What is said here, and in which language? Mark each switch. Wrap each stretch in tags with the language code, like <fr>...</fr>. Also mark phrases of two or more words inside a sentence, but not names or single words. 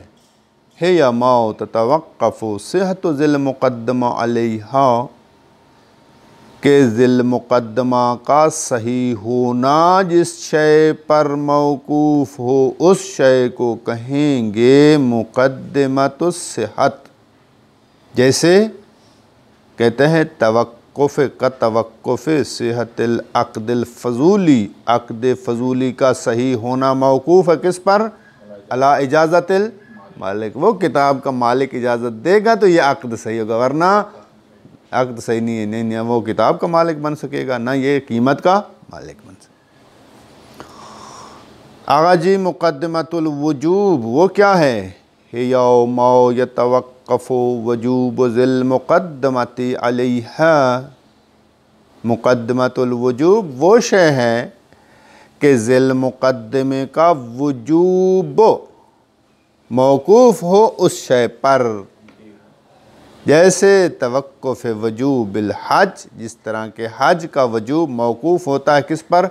<ur>ہے</ur> <ar>یا ما تتوقف صحت ذی المقدمہ علیہا،</ar> <ur>کہ ذی المقدمہ کا صحیح ہونا جس شے پر موقوف ہو اس شے کو کہیں گے</ur> <ar>مقدمۃ الصحت.</ar> <ur>جیسے کہتے ہیں</ur> <ar>توقف کا توقف صحت العقد الفضولی،</ar> <ur>عقد فضولی کا صحیح ہونا موقوف ہے کس پر؟</ur> <ar>علی اجازت المالک.</ar> <ur>وہ کتاب کا مالک اجازت دے گا تو یہ عقد صحیح ہوگا، ورنہ عقد صحیح نہیں ہے. نہیں وہ کتاب کا مالک بن سکے گا، نہ یہ قیمت کا مالک بن سکے گا. آغا جی</ur> <ar>مقدمۃ الوجوب</ar> <ur>وہ کیا ہے؟</ur> <ar>ہِیَا مَا یتوقف وجوب ذی المقدمۃ علیہا. مقدمۃ الوجوب</ar> <ur>وہ شے ہے کہ ذی المقدمے کا وجوب موقوف ہو اس شے پر. جیسے</ur> <ar>توقف وجوب الحج،</ar> <ur>جس طرح کہ حج کا وجوب موقوف ہوتا ہے کس پر؟</ur>